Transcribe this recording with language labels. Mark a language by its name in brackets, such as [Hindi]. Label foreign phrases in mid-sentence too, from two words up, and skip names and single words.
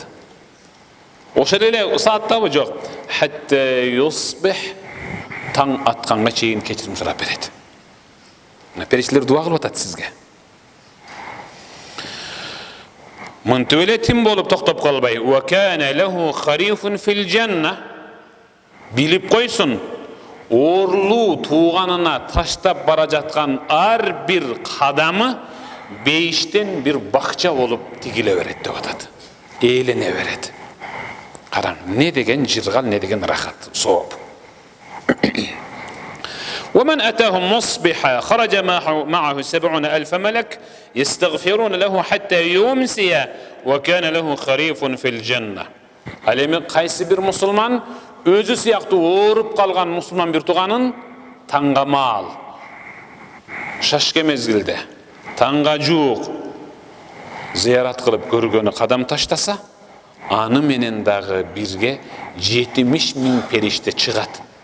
[Kyrgyz] Ошол эле сааттабы жок. [Arabic] حتى يصبح, [Kyrgyz] таң атканга чейин кечирим сурап берет. Периштелер дуа кылып атат сизге. Мынтип эле тим болуп токтоп калбай, [Arabic] "وكان له خريف في الجنة", [Kyrgyz] билип койсун, орлуу тууганына таштап бара жаткан ар бир кадамы бейиштен бир бакча болуп тигиле берет деп атат. Элене берет. Караң, не деген жыргал, не деген рахат, сооп. [Arabic] ومن أتاهم مصبحا خرج معه 70,000 ملك يستغفرون له حتى يمسي وكان له خريف في الجنة. [Kyrgyz] Ал эми кайсы бир мусулман өзү сыяктуу ооруп калган мусулман бир тууганын таңга маал, шашке мезгилде, таңга жуук зыярат кылып көргөнү кадам таштаса, аны менен дагы бирге 70,000 периште чыгат.